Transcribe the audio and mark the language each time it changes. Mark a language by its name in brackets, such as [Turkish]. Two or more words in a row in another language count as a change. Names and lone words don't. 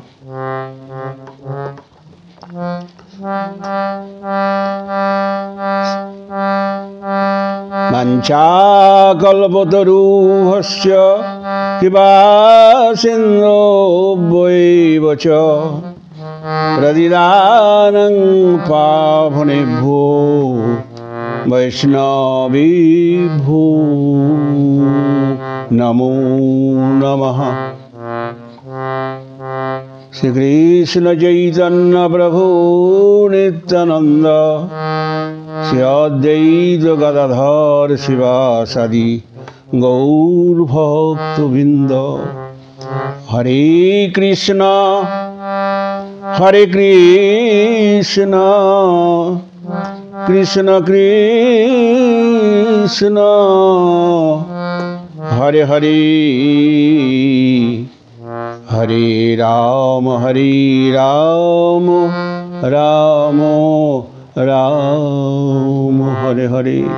[Sanskrit] বাঞ্ছাকল্পতরুভ্যশ্চ কৃপা সিন্ধুভ্যৈব চ প্রদিদানং পাবনেভ্যো বৈষ্ণবেভ্যো নমো নমঃ। [Bangla] শ্রীকৃষ্ণ চৈতন্য প্রভু নিত্যানন্দ শ্রী অদ্বৈত গদাধর শিবাসাদি গৌর ভক্তবৃন্দ। [Sanskrit] হরে কৃষ্ণ কৃষ্ণ কৃষ্ণ হরে হরে হরে রাম রাম রাম হরে হরে।